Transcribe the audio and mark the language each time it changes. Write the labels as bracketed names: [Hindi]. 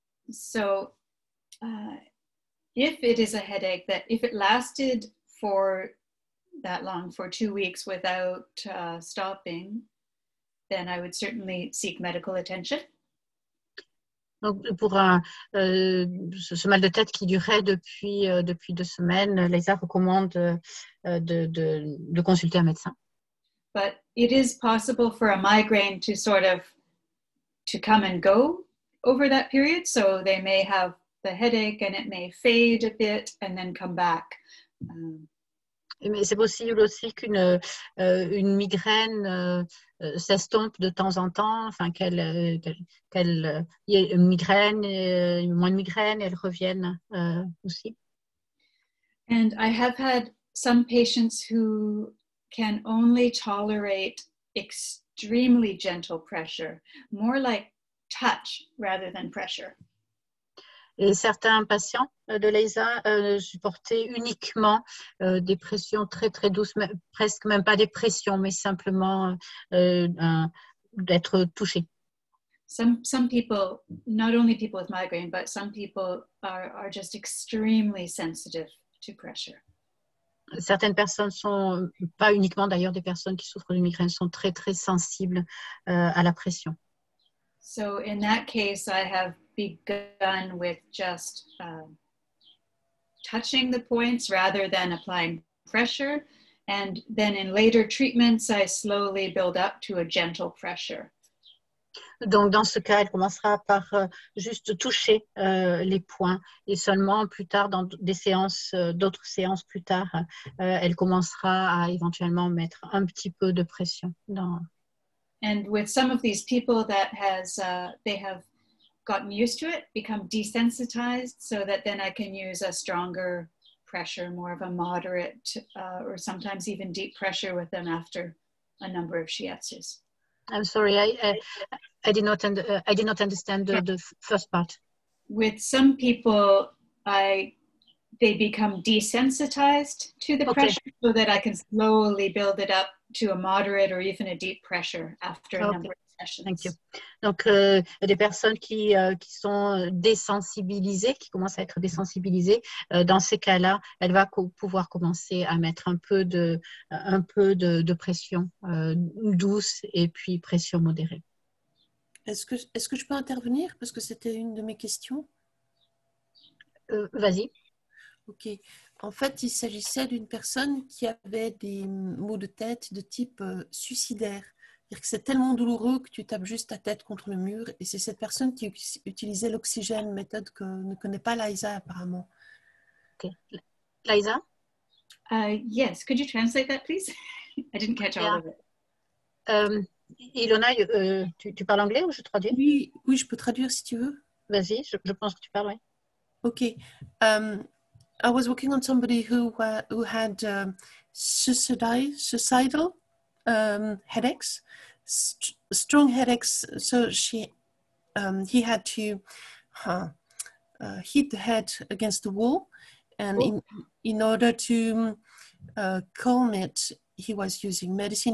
[English] So if it is a headache that if it lasted for that long, for 2 weeks without stopping, then I would certainly seek medical attention. [French] Donc, pour ce mal de tête qui durait depuis 2 semaines, Leisa recommande de consulter un médecin. [English] But it is possible for a migraine to sort of to come and go over that period. So they may have the headache and it may fade a bit and then come back. [French] Mais c'est possible aussi qu'une migraine s'estompe de temps en temps, enfin qu'il y ait une migraine, moins de migraine, et elle revienne aussi. [English] And I have had some patients who can only tolerate extremely gentle pressure, more like touch rather than pressure. [French] Et certains patients de Leisa supportaient uniquement des pressions très très douces, presque même pas des pressions, mais simplement d'être touchés. [English] Some people, not only people with migraine, but some people are just extremely sensitive to pressure. [French] Certaines personnes sont, pas uniquement d'ailleurs des personnes qui souffrent de migraine, sont très très sensibles à la pression. [English] So in that case, I have begun with just touching the points rather than applying pressure. And then in later treatments, I slowly build up to a gentle pressure. [French] Donc, dans ce cas, elle commencera par juste toucher les points et seulement plus tard, dans des séances, d'autres séances plus tard, elle commencera à éventuellement mettre un petit peu de pression. [English] And with some of these people that they have gotten used to it, become desensitized, so that then I can use a stronger pressure, more of a moderate or sometimes even deep pressure with them after a number of shiatsus. I'm sorry, I did not understand the first part. With some people, they become desensitized to the pressure, so that I can slowly build it up to a moderate or even a deep pressure after a number of sessions. Thank you. [French] Donc, des personnes qui sont désensibilisées, qui commencent à être désensibilisées, dans ces cas-là, elle va pouvoir commencer à mettre un peu de pression douce et puis pression modérée. Est-ce que je peux intervenir? Parce que c'était une de mes questions. Vas-y. Ok. En fait, il s'agissait d'une personne qui avait des maux de tête de type suicidaire. C'est-à-dire que c'est tellement douloureux que tu tapes juste ta tête contre le mur. Et c'est cette personne qui utilisait l'oxygène, méthode que ne connaît pas Leisa apparemment. Ok. Leisa? [English] Yes. Could you translate that, please? I didn't catch all of it. [French] Ilona, tu parles anglais ou je traduis? Oui, je peux traduire si tu veux. Vas-y, je pense que tu parles, oui. Ok. [English] I was working on somebody who had suicidal headaches, strong headaches. So he had to hit the head against the wall, and in order to calm it, he was using medicine.